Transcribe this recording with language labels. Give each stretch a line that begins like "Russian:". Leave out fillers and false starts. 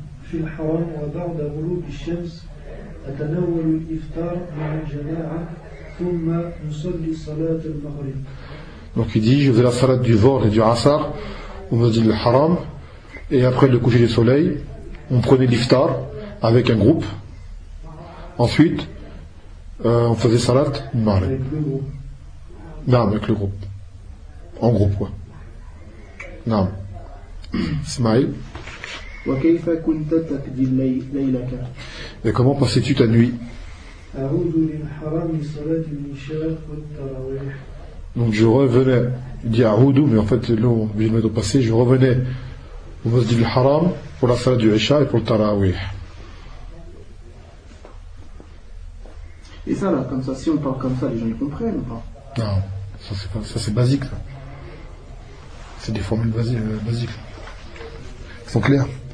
Arabic: في الحرام وبعد غروب الشمس أتناول الإفطار مع الجماعة ثم نصلي صلاة المغرب.
French: Donc il dit je fais la salat du Dhuhr et du Asr au Masjid al-Haram et après le coucher du soleil on prenait l'iftar avec un groupe ensuite on faisait salat du Maghrib avec le groupe non avec le groupe en groupe quoi non Ismaïl
Arabic: وكيف كنت تقضي ليلك؟
French: Et comment passais-tu ta nuit?
Arabic: أعود للحرام صلاة العشاء والتراويح.
French: Donc je revenais, il dit أعود, mais en fait non, je me suis passé, je revenais au Masjid al-Haram pour la salat du Isha et pour le Taraweeh. Et ça là, comme ça, si on parle comme ça, les gens ne comprennent pas. Non, ça c'est pas, ça c'est basique. Là. C'est des formules basiques. Ils sont clairs?